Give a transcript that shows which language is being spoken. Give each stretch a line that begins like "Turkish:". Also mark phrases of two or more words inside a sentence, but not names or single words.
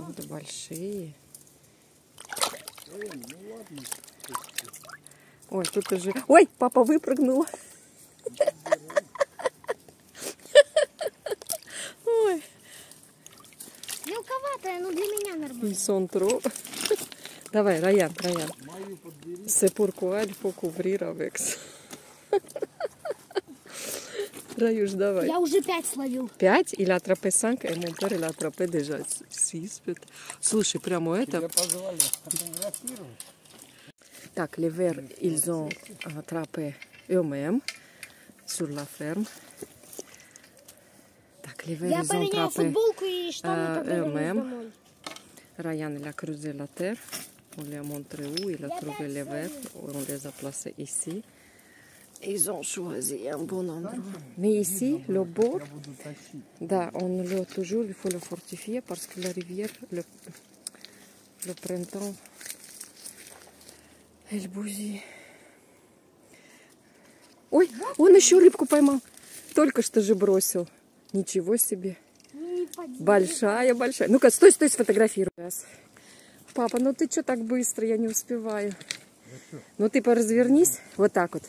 Russian: Вот большие. Ой, тут уже... Ой, папа выпрыгнул. Ой, Мелковатая, но для меня нормально.
French: ils sont trop. Давай, Ryan, Ryan.
Russian: Мою подбери.
French: C'est pourquoi il faut couvrir avec ça.
Russian: Rayush, давай. Я уже 5 словил. 5,
French: il a attrapé 5, et mon père, il a attrapé déjà 6.
Russian: Слушай, прямо это... Тебя позвали фотографировать. Так,
French: les vers, ils ont attrapé eux-mêmes sur la ferme. Так, les vers,
Russian: Я
French: ils ont
Russian: поменял
French: attrapé
Russian: футболку и штаны, когда вернусь
French: eux-mêmes.
Russian: домой.
French: Ryan, il a creusé la terre. On lui a montré où il a trouvé les vers. On les a placés ici. Ils ont choisi un bon endroit. Mais ici, le bord,
Russian: Я буду тащить. да,
French: on le toujours, il faut le fortifier parce que la rivière, le printemps, elle bousille.
Russian: Ой, он еще рыбку поймал. Только что же бросил. Ничего себе. Не поди. Большая, большая. Ну-ка, стой, стой, сфотографируй. Папа, ну ты что так быстро? Я не успеваю. Ну ты поразвернись. Вот так вот.